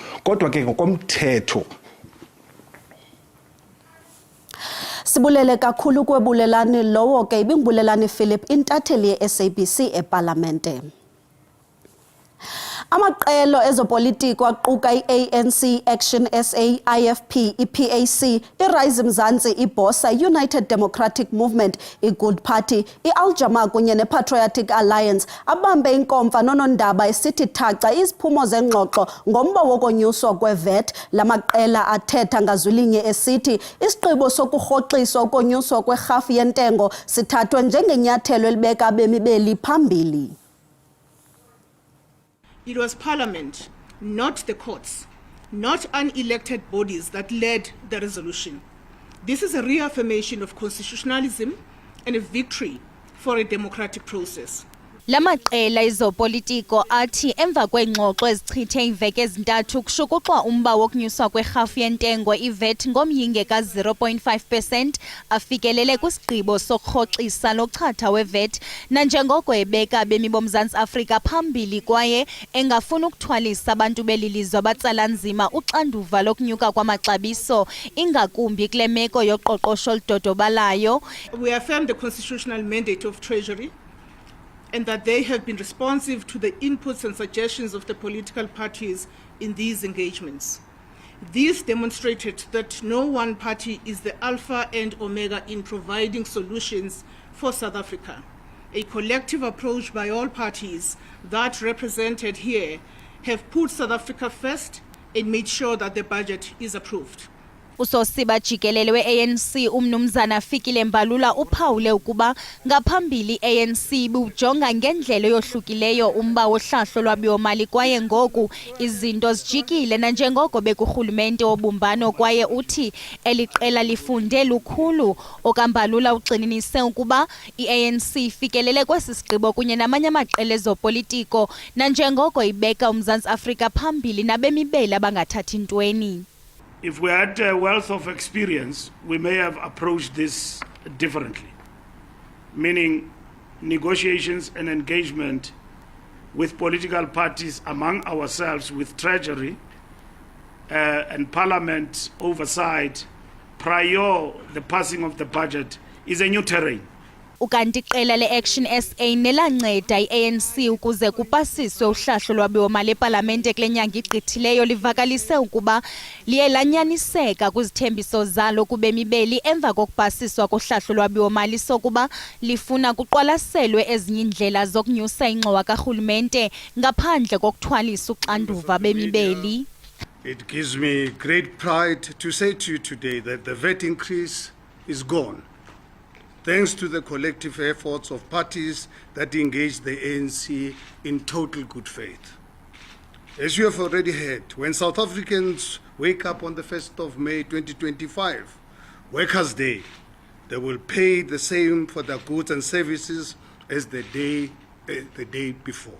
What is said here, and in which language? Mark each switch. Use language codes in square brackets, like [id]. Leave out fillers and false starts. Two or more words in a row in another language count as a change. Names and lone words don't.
[xh] Kodwa ke ngokomthetho Sibulele kakhulu kwebulelani lowo ke ibingibulelani Philip, intatheli ye-SABC epalamente. Amaqelo ezopolitiko aquka i-ANC, Action SA, IFP, i-PAC, i-Rise Mzansi, iBosa, United Democratic Movement, i-Good Party, i-Al-Jama kunye ne-Patriotic Alliance abambe inkomfa nonondaba esithi thaca iziphumo zengxoxo ngomba wokonyuswa kwe-VAT. Lamaqela athetha ngazwilinye esithi isigqibo sokurhoxiswa ukonyuswa kwerhafu yentengo sithathwe njengenyathelo elibeka abemi beli phambili. [en] It was Parliament, not the courts, not unelected bodies that led the resolution. This is a reaffirmation of constitutionalism and a victory for a democratic process. [xh] Lamaqela ezopolitiko athi emva kwengxoxo ezichithe iveki ezintathu kushukuxwa umba wokunyuswa kwerhafu yentengo i-VAT ngomyinge ka-0.5% afikelele kwisigqibo sokurhoxisa lochatha we-VAT nanjengoko ebeka abemi boMzantsi Afrika phambili kwaye engafuna ukuthwalisa abantu beli lizwe abatsala nzima uxanduva lokunyuka kwamaxabiso ingakumbi kule meko yoqoqosho oludodobalayo. [en] We affirm the constitutional mandate of Treasury and that they have been responsive to the inputs and suggestions of the political parties in these engagements. These demonstrated that no one party is the alpha and omega in providing solutions for South Africa. A collective approach by all parties that represented here have put South Africa first and made sure that the budget is approved. [xh] Usosiba jikelele we-ANC umnumzana Fikile Mbalula uphawule ukuba ngaphambili ANC bujonga ngendlela yohlukileyo umba wohlahlo lwabiwo-mali kwaye ngoku izinto zijikile nanjengoko bekurhulumente wobumbano kwaye uthi eliqela lifunde lukhulu. OkaMbalula ugxininise ukuba i-ANC ifikelele kwesi sigqibo kunye namanye amaqela ezopolitiko nanjengoko ibeka uMzantsi Afrika phambili nabemi beli abangathathi ntweni. [en] If we had a wealth of experience, we may have approached this differently, meaning negotiations and engagement with political parties among ourselves, with Treasury and Parliament oversight prior the passing of the budget is a new terrain. [xh] Ukanti iqela le-Action SA nelanceda i-ANC ukuze kupasiswe uhlahlo lwabiwo-mali epalamente kule nyanga igqithileyo livakalise ukuba liye lanyaniseka kwizithembiso zalo kubemi beli emva kokupasiswa kohlahlo lwabiwo-mali sokuba lifuna kuqwalaselwe ezinye iindlela zokunyusa ingxowa karhulumente ngaphandle kokuthwalisa uxanduva bemi beli. [en] It gives me great pride to say to you today that the VAT increase is gone, thanks to the collective efforts of parties that engage the ANC in total good faith. As you have already heard, when South Africans wake up on the 1st of May 2025, Workers' Day, they will pay the same for their goods and services as the day before.